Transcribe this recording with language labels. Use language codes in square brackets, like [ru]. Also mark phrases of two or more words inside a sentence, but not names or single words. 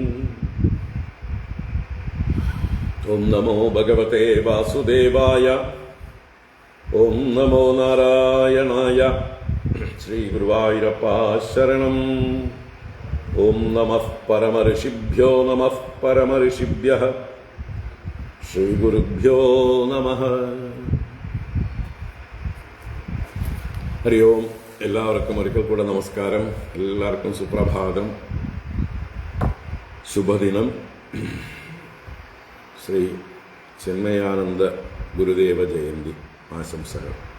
[sa] ॐ नमो भगवते वासुदेवाय ॐ नमो नारायणाय श्रीगुरुवायूरप्पा शरणम् ॐ नमः परमऋषिभ्यो नमः परमऋषिभ्यः श्रीगुरुभ्यो नमः हरि ॐ. [ml] എല്ലാവർക്കും ഒരിക്കൽ കൂടെ നമസ്കാരം. എല്ലാവർക്കും സുപ്രഭാതം, ശുഭദിനം. ശ്രീ ചിന്മയാനന്ദ ഗുരുദേവ ജയന്തി ആശംസകൾ.